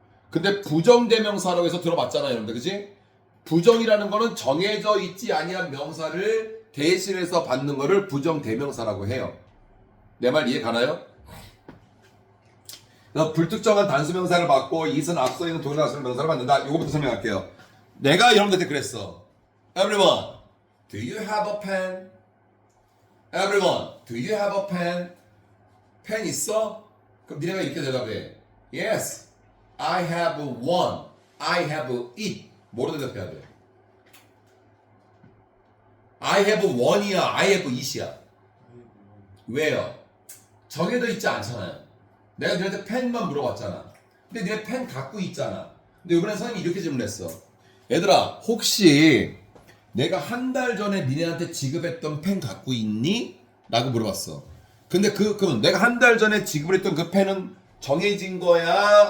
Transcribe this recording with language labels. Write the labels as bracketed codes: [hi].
[ko] 근데 부정대명사라고 해서 들어봤잖아요, 여러분들. 그치? 부정이라는 거는 정해져 있지 아니한 명사를 대신해서 받는 거를 부정대명사라고 해요. 내 말 이해 가나요? 그래서 불특정한 단수명사를 받고 이은 앞서 있는 동일한 명사를 받는다. 이거부터 설명할게요. 내가 여러분들한테 그랬어. [en] Everyone, do you have a pen? Everyone, do you have a pen? [ko] 펜 있어? 그럼 니네가 이렇게 대답해. [en] Yes, I have one. I have it. [ko] 뭐로 대답해야 돼? [en] I have one이야, I have it이야. [ko] 왜요? 정해져 있지 않잖아요. 내가 너한테 펜만 물어봤잖아. 근데 니네 펜 갖고 있잖아. 근데 이번에 선생님이 이렇게 질문했어. 얘들아, 혹시 내가 한 달 전에 니네한테 지급했던 펜 갖고 있니? 라고 물어봤어. 근데 그럼 내가 한 달 전에 지급을 했던 그 펜은 정해진 거야?